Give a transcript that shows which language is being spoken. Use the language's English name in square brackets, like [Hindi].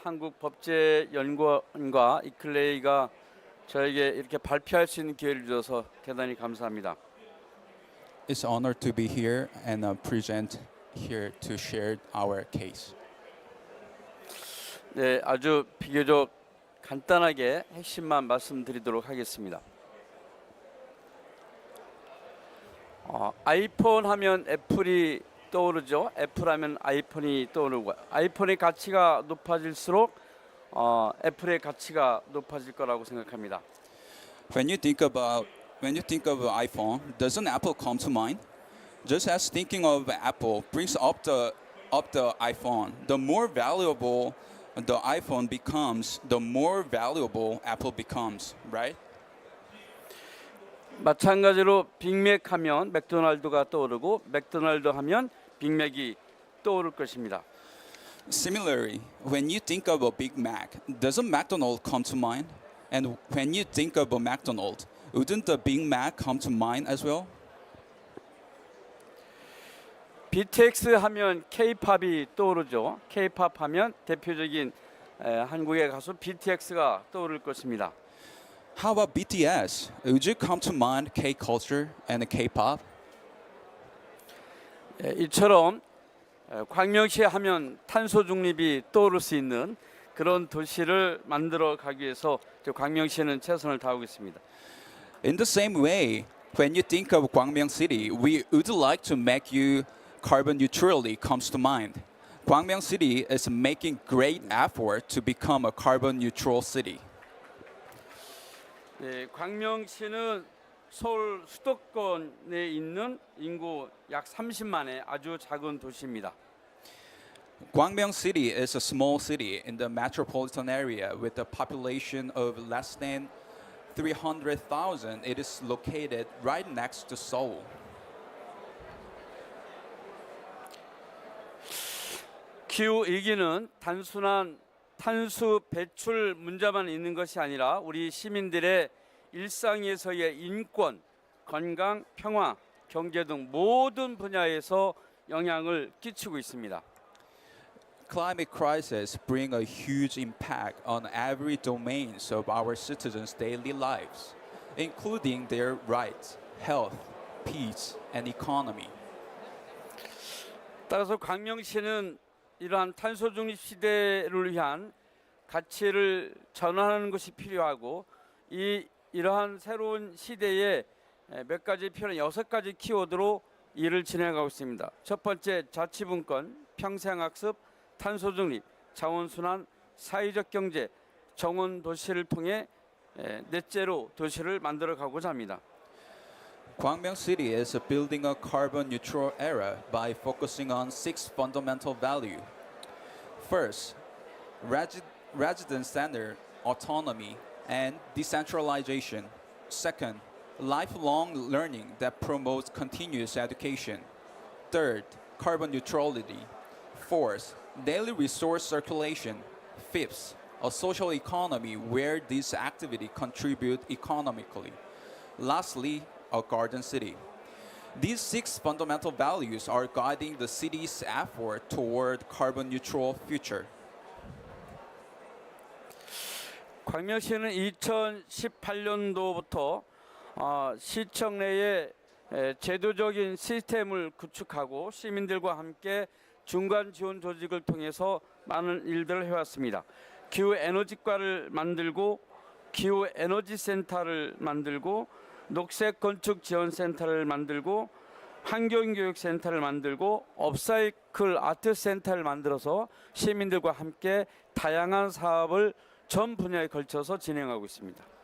[Korean] 한국법제연구원과 이클레이가 저에게 이렇게 발표할 수 있는 기회를 주셔서 대단히 감사합니다. [English] It's an honor to be here and present here to share our case. [Korean] 네, 아주 비교적 간단하게 핵심만 말씀드리도록 하겠습니다. 아이폰 하면 애플이 떠오르죠. 애플 하면 아이폰이 떠오르고 아이폰의 가치가 높아질수록 애플의 가치가 높아질 거라고 생각합니다. [English] When you think of iPhone, doesn't Apple come to mind? Just as thinking of Apple brings up the iPhone, the more valuable the iPhone becomes, the more valuable Apple becomes, right? [Korean] 마찬가지로 빅맥 하면 맥도날드가 떠오르고 맥도날드 하면 빅맥이 떠오를 것입니다. [English] Similarly, when you think of a Big Mac, doesn't McDonald's come to mind? And when you think of a McDonald's, wouldn't the Big Mac come to mind as well? [Korean] BTS 하면 K-팝이 떠오르죠. K-팝 하면 대표적인 한국의 가수 BTS가 떠오를 것입니다. [English] How about BTS? Would you come to mind K-culture and K-pop? [Korean] 이처럼 광명시 하면 탄소 중립이 떠오를 수 있는 그런 도시를 만들어 가기 위해서 광명시는 최선을 다하고 있습니다. [English] In the same way, when you think of Gwangmyeong City, we would like to make you carbon neutrality comes to mind. Gwangmyeong City is making great effort to become a carbon neutral city. [Korean] 네, 광명시는 서울 수도권에 있는 인구 약 30만의 아주 작은 도시입니다. [English] Gwangbyeong City is a small city in the metropolitan area with a population of less than 300,000. It is located right next to Seoul. [Korean] 기후 위기는 단순한 탄소 배출 문제만 있는 것이 아니라 우리 시민들의 일상에서의 인권, 건강, 평화, 경제 등 모든 분야에서 영향을 끼치고 있습니다. [English] Climate crisis bring a huge impact on every domains of our citizens' daily lives, including their rights, health, peace, and economy. [Korean] 따라서 광명시는 이러한 탄소 중립 시대를 위한 가치를 전환하는 것이 필요하고 이러한 새로운 시대에 몇 가지 필요한 6가지 키워드로 일을 진행하고 있습니다. 첫 번째, 자치분권, 평생학습, 탄소 중립, 자원순환, 사회적 경제, 정원 도시를 통해 넷째로 도시를 만들어 가고자 합니다. [English] Gwangbyeong City is building a carbon neutral era by focusing on 6 fundamental values. First, resident-centered autonomy and decentralization. Second, lifelong learning that promotes continuous education. Third, carbon neutrality. Fourth, daily resource circulation. Fifth, a social economy where these activities contribute economically. Lastly, a garden city. These 6 fundamental values are guiding the city's effort toward carbon neutral future. [Korean] 광명시는 2018년도부터 시청 내에 제도적인 시스템을 구축하고 시민들과 함께 중간 지원 조직을 통해서 많은 일들을 해왔습니다. 기후 에너지과를 만들고 기후 에너지 센터를 만들고 녹색 건축 지원 센터를 만들고 환경교육 센터를 만들고 업사이클 아트 센터를 만들어서 시민들과 함께 다양한 사업을 전 분야에 걸쳐서 진행하고 있습니다.